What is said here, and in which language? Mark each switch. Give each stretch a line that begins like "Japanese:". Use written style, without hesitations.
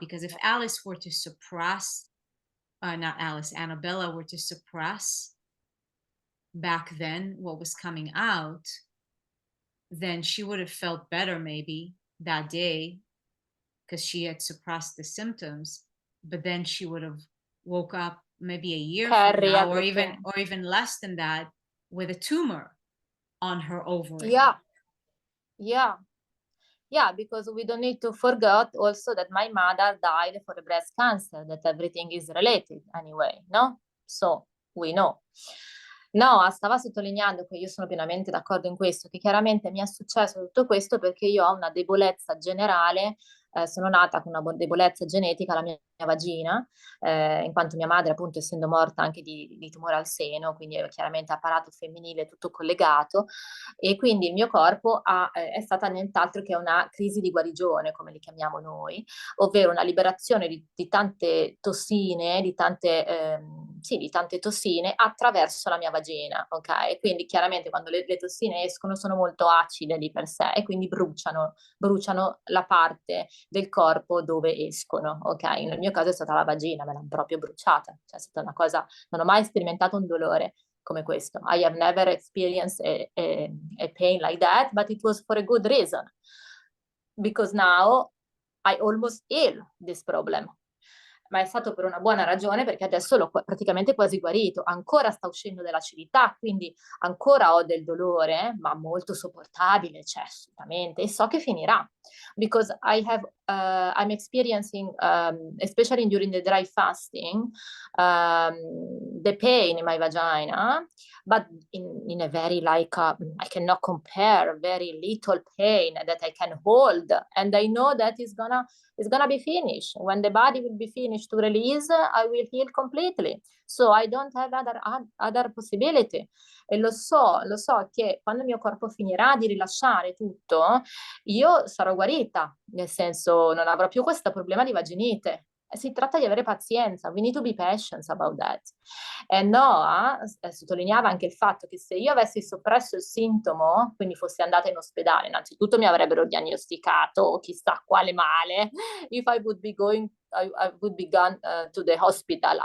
English: Because if Alice were to suppress, not Alice, Annabella were to suppress back then what was coming out, then she would have felt better maybe that day because she had suppressed the symptoms, but then she would have woke up maybe a year from now, or even less than that, with a tumor on her ovary. Yeah, because we don't need to forget also that my mother died for a breast cancer, that everything is related anyway, no? So we know.
Italian: No, stava sottolineando che io sono pienamente d'accordo in questo, che chiaramente mi è successo tutto questo perché io ho una debolezza generale, sono nata con una debolezza genetica alla mia vagina, in quanto mia madre, appunto, essendo morta anche di tumore al seno, quindi chiaramente apparato femminile tutto collegato, e quindi il mio corpo è stata nient'altro che una crisi di guarigione, come li chiamiamo noi, ovvero una liberazione di tante tossine, di tante tossine attraverso la mia vagina, ok? Quindi chiaramente quando le tossine escono sono molto acide di per sé e quindi bruciano la parte del corpo dove escono, ok? Nel mio caso è stata la vagina, me l'hanno proprio bruciata, cioè è stata una cosa, non ho mai sperimentato un dolore come questo.
English: I have never experienced a pain like that, but it was for a good reason, because now I almost heal this problem.
Italian: Ma è stato per una buona ragione, perché adesso l'ho praticamente quasi guarito, ancora sta uscendo dell'acidità, quindi ancora ho del dolore, ma molto sopportabile, cioè assolutamente, e so che finirà,
English: because I'm experiencing, especially during the dry fasting, the pain in my vagina, but in a very I cannot compare, very little pain that I can hold, and I know that it's gonna be finished. When the body will be finished to release, I will heal completely. So I don't have other possibility.
Italian: E lo so che quando il mio corpo finirà di rilasciare tutto, io sarò guarita, nel senso non avrò più questo problema di vaginite. Si tratta di avere pazienza,
English: we need to be patient about that.
Italian: E Noa sottolineava anche il fatto che se io avessi soppresso il sintomo, quindi fossi andata in ospedale, innanzitutto mi avrebbero diagnosticato chissà quale male,
English: if I would be going, I would be gone to the hospital.